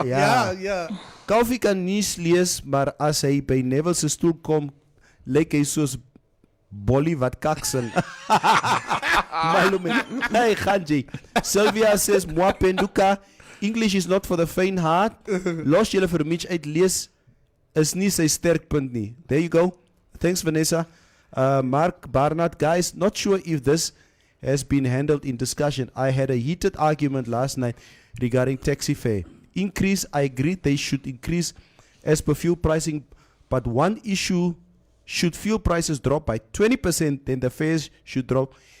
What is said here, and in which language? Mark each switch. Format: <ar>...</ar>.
<en>Yeah.</en> <af>Kalfi kan nuus lees, maar as hy by Neville se stoel kom, lyk hy soos Bolly wat kaksel. Malume. Hey, Ganji.</af> <en>Sylvia says, Moi Penduka, English is not for the faint heart.</en> <af>Los julle vir Mitch uit lees is nie sy sterkpunt nie.</af> <en>There you go. Thanks, Vanessa. Mark Barnard, guys, not sure if this has been handled in discussion. I had a heated argument last night regarding taxi fare. Increase, I agree they should increase as per fuel pricing, but one issue, should fuel prices drop by 20%, then the fares should drop.</en>